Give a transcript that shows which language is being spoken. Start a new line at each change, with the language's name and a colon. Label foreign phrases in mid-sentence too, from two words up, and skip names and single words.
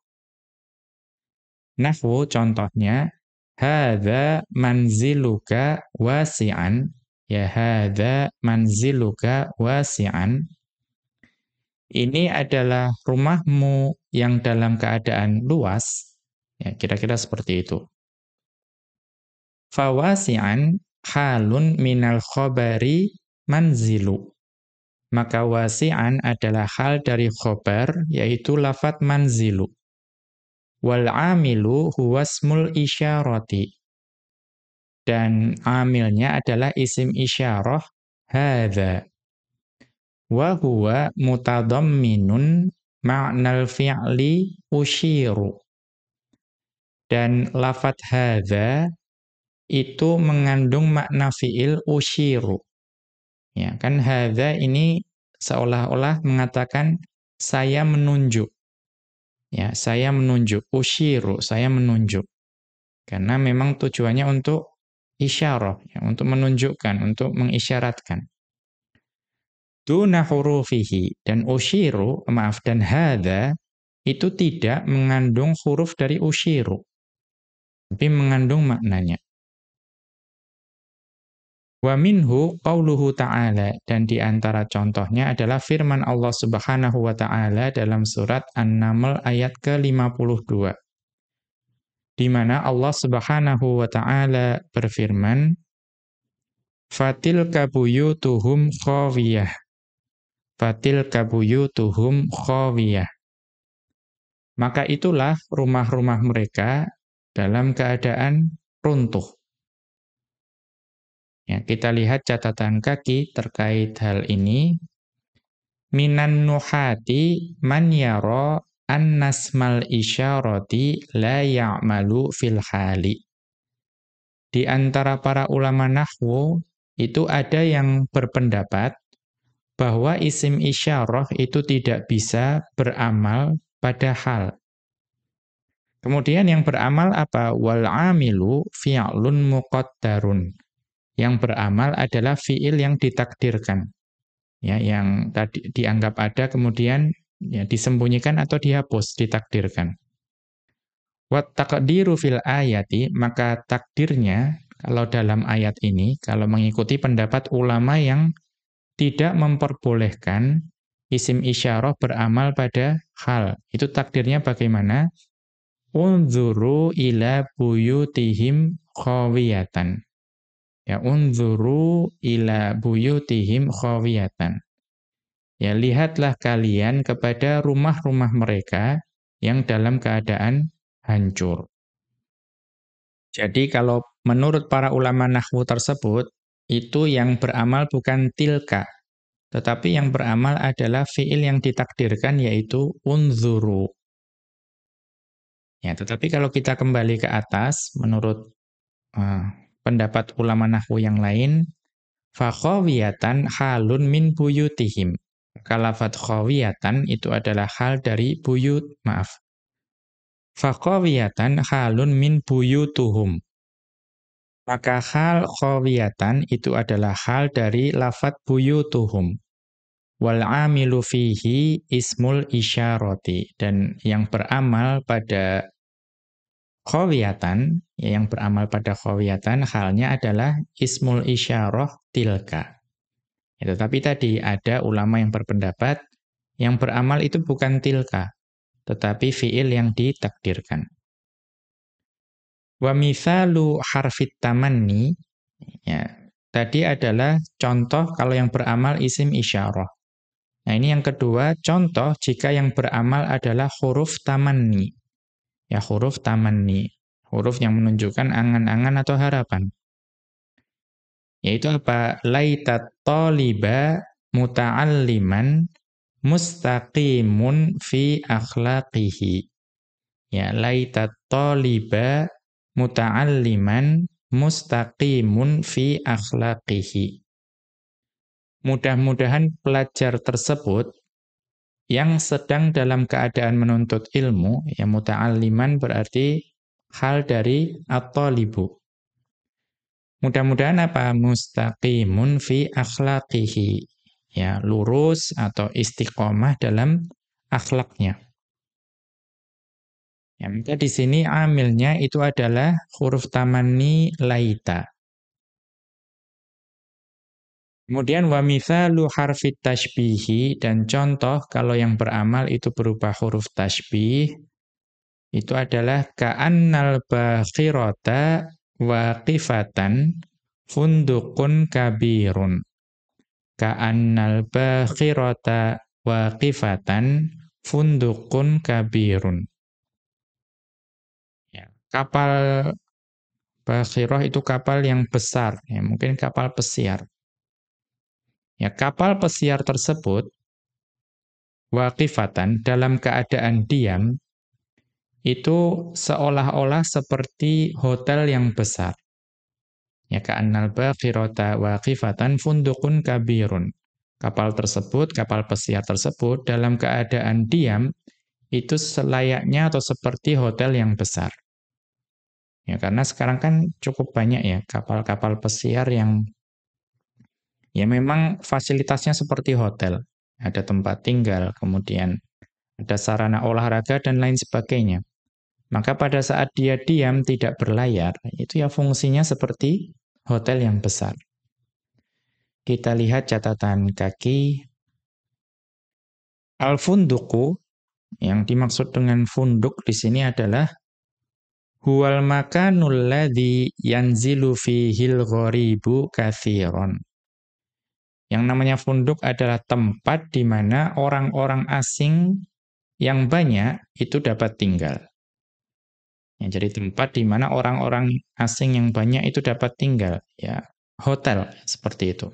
Indonesian: Nahwu, contohnya,
Arabic: هذا منزلك واسعا,
Indonesian: ya,
Arabic: هذا منزلك واسعا,
Indonesian: ini adalah rumahmu yang dalam keadaan luas, ya, kira-kira seperti itu.
Arabic: فواسعا حال من الخبر منزل,
Indonesian: maka wasi'an adalah hal dari khobar, yaitu lafadz manzilu.
Arabic: والعامل هو اسم الإشارة,
Indonesian: dan amilnya adalah isim isyarah hadza.
Arabic: وهو متضمن معنى الفعل أشير,
Indonesian: dan lafadz hadza itu mengandung makna fi'il usyiru. Ya, kan hadza ini seolah-olah mengatakan saya menunjuk. Ya, saya menunjuk, usyiru, saya menunjuk. Karena memang tujuannya untuk isyarah, ya, untuk menunjukkan, untuk mengisyaratkan.
Arabic: دون حروفه,
Indonesian: dan usyiru, maaf, dan hadza itu tidak mengandung huruf dari usyiru, tapi mengandung maknanya.
Arabic: ومنه قوله تعالى,
Indonesian: dan di antara contohnya adalah firman Allah
Arabic: سبحانه وتعالى
Indonesian: dalam surat An-Naml ayat ke-52. Di mana Allah
Arabic: سبحانه وتعالى
Indonesian: berfirman,
Arabic: فتلك بيوتهم خاوية. فتلك بيوتهم خاوية.
Indonesian: Maka itulah rumah-rumah mereka dalam keadaan runtuh. Ya, kita lihat catatan kaki terkait hal ini.
Arabic: من النحاة من يرى أن اسم الإشارة لا يعمل في الحال.
Indonesian: Di antara para ulama nahwu itu ada yang berpendapat bahwa isim isyarah itu tidak bisa beramal pada hal. Kemudian yang beramal apa?
Arabic: والعامل فعل مقدر.
Indonesian: Yang beramal adalah fi'il yang ditakdirkan. Ya, yang tadi dianggap ada kemudian, ya, disembunyikan atau dihapus, ditakdirkan.
Arabic: والتقدير في الآية,
Indonesian: maka takdirnya kalau dalam ayat ini, kalau mengikuti pendapat ulama yang tidak memperbolehkan isim isyarah beramal pada hal, itu takdirnya bagaimana?
Arabic: انظروا إلى بيوتهم خاوية. Ya, انظروا إلى بيوتهم خاوية.
Indonesian: Ya, lihatlah kalian kepada rumah-rumah mereka yang dalam keadaan hancur. Jadi kalau menurut para ulama nahwu tersebut, itu yang beramal bukan tilka, tetapi yang beramal adalah fiil yang ditakdirkan yaitu unzuru. Ya, tetapi kalau kita kembali ke atas, menurut pendapat ulama nahwu yang lain,
Arabic: فخاوية حال من بيوتهم.
Indonesian: Kalafat khawiyatan itu adalah hal dari buyut, maaf.
Arabic: فخاوية حال من بيوتهم.
Indonesian: Maka hal khawiyatan itu adalah hal dari lafat buyutuhum.
Arabic: والعامل فيه اسم الإشارة.
Indonesian: Dan yang beramal pada khawiyatan, yang beramal pada khawiyatan, halnya adalah
Arabic: اسم الإشارة
Indonesian: tilka. Ya, tetapi tadi ada ulama yang berpendapat, yang beramal itu bukan tilka, tetapi fiil yang ditakdirkan.
Arabic: ومثال حرف التمني,
Indonesian: ya, tadi adalah contoh kalau yang beramal isim isyarah. Nah, ini yang kedua, contoh jika yang beramal adalah huruf tamanni. Ya, huruf tamanni. Huruf yang menunjukkan angan-angan atau harapan. Yaitu apa?
Arabic: ليت الطالب متعلما مستقيم في أخلاقه. Ya, ليت الطالب متعلما مستقيم في أخلاقه.
Indonesian: Mudah-mudahan pelajar tersebut yang sedang dalam keadaan menuntut ilmu, ya muta'alliman berarti hal dari at-talibu. Mudah-mudahan apa?
Arabic: مستقيم في أخلاقه.
Indonesian: Ya, lurus atau istiqomah dalam akhlaknya. Ya, maka di sini amilnya itu adalah huruf
Arabic: تمني ليت. Kemudian ومثال حرف التشبيه,
Indonesian: dan contoh kalau yang beramal itu berupa huruf tashbih itu adalah
Arabic: كأن الباخرة واقفة فندق كبير. كأن الباخرة واقفة فندق كبير.
Indonesian: Ya, kapal bakhirah itu kapal yang besar, ya, mungkin kapal pesiar. Ya, kapal pesiar tersebut waqifatan dalam keadaan diam itu seolah-olah seperti hotel yang besar. Ya,
Arabic: كأن الباخرة واقفة فندق كبير.
Indonesian: Kapal tersebut, kapal pesiar tersebut dalam keadaan diam itu selayaknya atau seperti hotel yang besar. Ya, karena sekarang kan cukup banyak ya kapal-kapal pesiar yang ya memang fasilitasnya seperti hotel. Ada tempat tinggal, kemudian ada sarana olahraga dan lain sebagainya. Maka pada saat dia diam tidak berlayar, itu ya fungsinya seperti hotel yang besar. Kita lihat catatan kaki. Al-funduku, yang dimaksud dengan funduk di sini adalah
Arabic: هو المكان الذي ينزل فيه الغريب كثيرا.
Indonesian: Yang namanya funduk adalah tempat di mana orang-orang asing yang banyak itu dapat tinggal. Ya, jadi tempat di mana orang-orang asing yang banyak itu dapat tinggal, ya, hotel seperti itu.